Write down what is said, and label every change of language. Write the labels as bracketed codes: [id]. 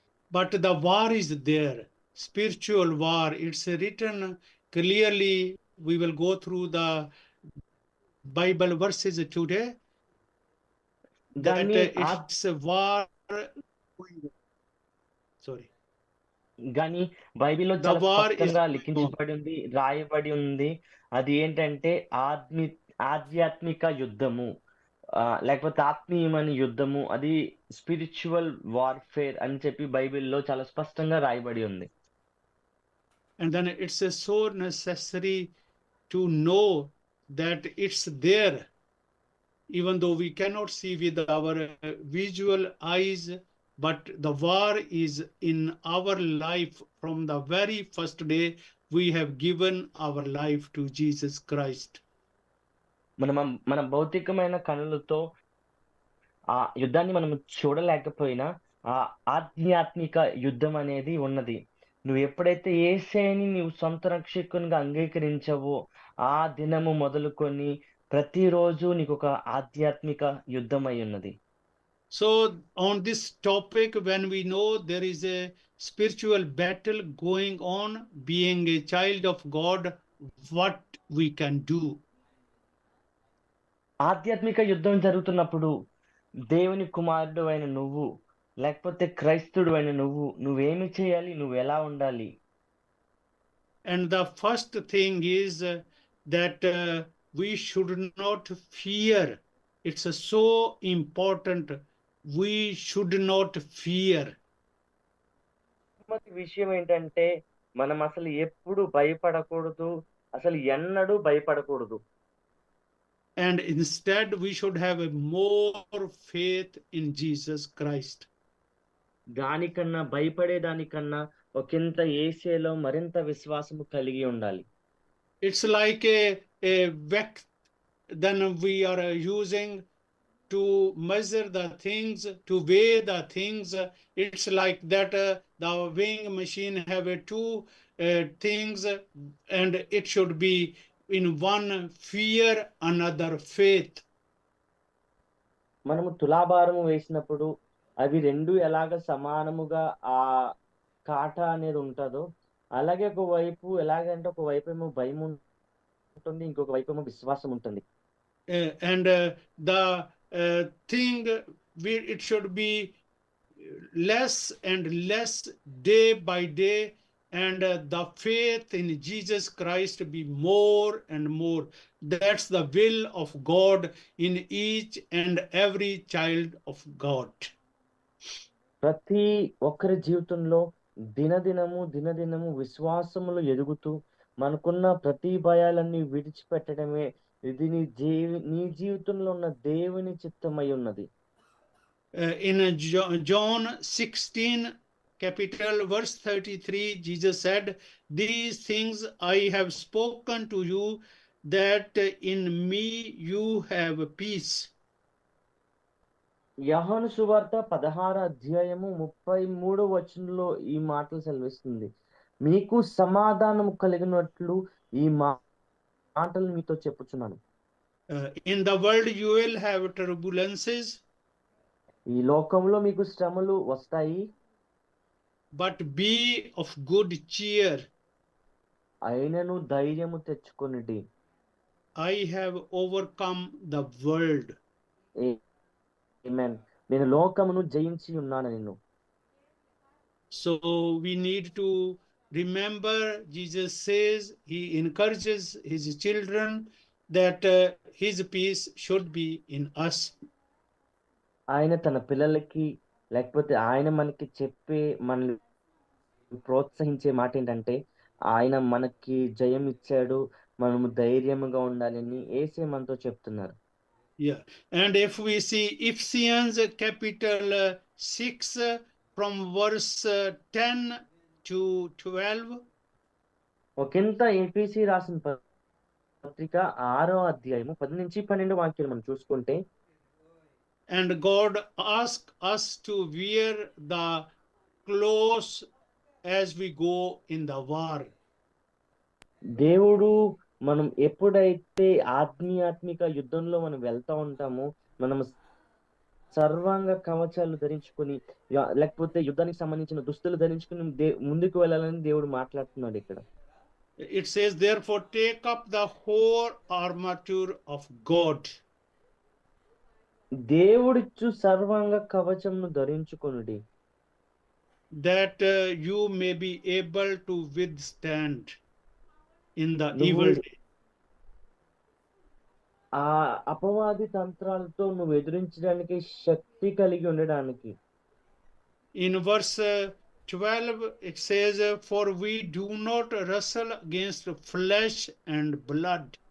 [en] But the war is there, spiritual war. It's written clearly. We will go through the Bible verses today. That [te] దాన్ని [en] it's a war. Sorry. [te] గానీ బైబిల్‌లో [en] The [te] చాలా [en] war is [te] స్పష్టంగా [en] going on. [te] లిఖించబడి ఉంది, రాయబడి ఉంది. అది ఏంటంటే ఆధ్యాత్మిక యుద్ధము. లేకపోతే ఆత్మీయమైన యుద్ధము. అది స్పిరిచ్యువల్ వార్‌ఫేర్ అని చెప్పి బైబిల్‌లో చాలా స్పష్టంగా రాయబడి ఉంది. [en] And then it's so necessary to know that it's there, even though we cannot see with our visual eyes, but the war is in our life from the very first day we have given our life to Jesus Christ. [te] మన భౌతికమైన కనులతో ఆ యుద్ధాన్ని మనం చూడలేకపోయినా, ఆ ఆధ్యాత్మిక యుద్ధం అనేది ఉన్నది. నువ్వు ఎప్పుడైతే యేసయ్యని నీవు సొంత రక్షకునిగా అంగీకరించావో, ఆ దినము మొదలుకొని ప్రతిరోజు నీకొక ఆధ్యాత్మిక యుద్ధమై ఉన్నది. [en] So on this topic, when we know there is a spiritual battle going on, being a child of God, what we can do? [te] ఆధ్యాత్మిక యుద్ధం జరుగుతున్నప్పుడు దేవుని కుమారుడు అయిన నువ్వు, లేకపోతే క్రైస్తవుడు నువ్వు, నువ్వేమి చేయాలి? నువ్వెలా ఉండాలి? [en] And the first thing is that we should not fear. It's so important. We should not fear. [te] మొదటి విషయం ఏంటంటే, మనం అసలు ఎప్పుడు భయపడకూడదు. అసలు ఎన్నడూ భయపడకూడదు. [en] And instead, we should have a more faith in Jesus Christ. [te] దానికన్నా భయపడేదానికన్నా ఒకంత యేసేలో మరింత విశ్వాసము కలిగి ఉండాలి. [en] It's like a vect then we are using to measure the things, to weigh the things. It's like that the weighing machine have two things, and it should be in one fear, another faith. [te] మనము తులాభారము వేసినప్పుడు అవి రెండు ఎలాగ సమానముగా ఆ కాటా అనేది ఉంటదో, అలాగే ఒకవైపు ఎలాగంటే ఒకవైపేమో భయం ఉంటుంది, ఇంకొక వైపేమో విశ్వాసం ఉంటుంది. [en] And the thing it should be less and less day by day, and the faith in Jesus Christ be more and more. That's the will of God in each and every child of God. [te] ప్రతి ఒక్కరి జీవితంలో దినదినము విశ్వాసములు ఎదుగుతూ మనకున్న ప్రతి భయాలన్నీ విడిచిపెట్టడమే ఇది నీ జీవితంలో ఉన్న దేవుని చిత్తమై ఉన్నది. [en] In John 16 capital verse 33, Jesus said, "These things I have spoken to you, that in me you have peace." [te] యోహాను సువార్త 16 అధ్యాయము 33 వచనంలో ఈ మాటలు సెలవిస్తుంది. మీకు సమాధానము కలిగినట్లు ఈ మాటలు మీతో చెప్పుచున్నాను. [en] In the world you will have turbulences. [te] ఈ లోకంలో మీకు శ్రమలు వస్తాయి. [en] But be of good cheer. [te] అయినను ధైర్యము తెచ్చుకొనుడి. [en] I have overcome the world. [te] Amen. నేను లోకమును జయించి ఉన్నాను నిన్ను. [en] So we need to remember, Jesus says, he encourages his children that his peace should be in us. [te] ఆయన తన పిల్లలకి లేకపోతే ఆయన మనకి చెప్పే మనల్ని ప్రోత్సహించే మాట ఏంటంటే, ఆయన మనకి జయం ఇచ్చాడు, మనము ధైర్యముగా ఉండాలని యేసే మనతో చెప్తున్నారు. [en] Yeah, and if we see Ephesians capital 6 from verse 10 to 12. [te] ఒకంత ఎఫెసీ రాసిన పత్రిక 6వ అధ్యాయము 10 నుంచి 12 వాక్యాలు మనం చూసుకుంటే, [en] and God asked us to wear the clothes as we go in the war. [te] దేవుడు మనం ఎప్పుడైతే ఆధ్యాత్మిక యుద్ధంలో మనం వెళ్తా ఉంటామో, మనం సర్వాంగ కవచాలు ధరించుకొని లేకపోతే యుద్ధానికి సంబంధించిన దుస్తులు ధరించుకొని ముందుకు వెళ్ళాలని దేవుడు మాట్లాడుతున్నాడు ఇక్కడ. [en] It says, therefore take up the whole armature of God. [te] దేవుడిచ్చు సర్వాంగ కవచంను ధరించుకొనుడి. [en] that you may be able to withstand in the [te] నువ్వు [en] evil day. [te] ఆ అపవాది తంత్రాలతో నువ్వు ఎదిరించడానికి శక్తి కలిగి ఉండడానికి. [en] In verse 12, it says, For we do not wrestle against flesh and blood.